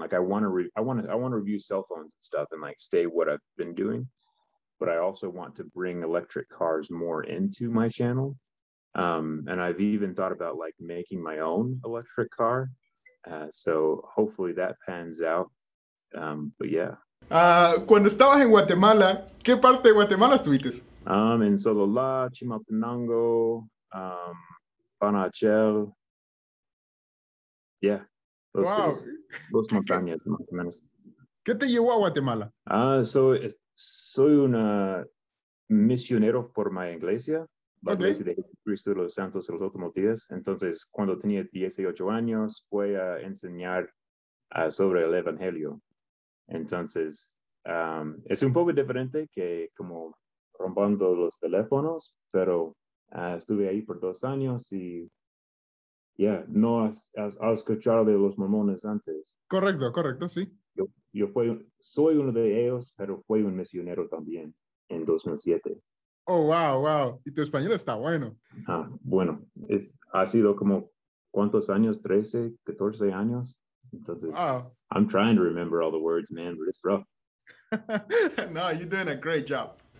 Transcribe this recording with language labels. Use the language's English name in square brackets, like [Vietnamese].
[English] Like I want to review cell phones and stuff and like stay what I've been doing, but I also want to bring electric cars more into my channel. And I've even thought about like making my own electric car. So hopefully that pans out. But yeah. [Spanish] Cuando estabas en Guatemala, ¿qué parte de Guatemala estuviste? En Sololá, Chimaltenango, Panachel. Yeah. Wow. Dos montañas, más o menos. ¿Qué te llevó a Guatemala? Soy un misionero por mi iglesia. La iglesia de Jesucristo de los Santos de los Últimos Días. Entonces, cuando tenía 18 años, fue a enseñar sobre el Evangelio. Entonces, es un poco diferente que como rompiendo los teléfonos, pero estuve ahí por 2 años y no has escuchado de los mormones antes. Correcto, sí. Soy uno de ellos, pero fui un misionero también en 2007. Oh, wow. Y tu español está bueno. Bueno, ha sido como, ¿cuántos años? 13, 14 años. Entonces, wow. [English] I'm trying to remember all the words, man, but it's rough. No, you're doing a great job.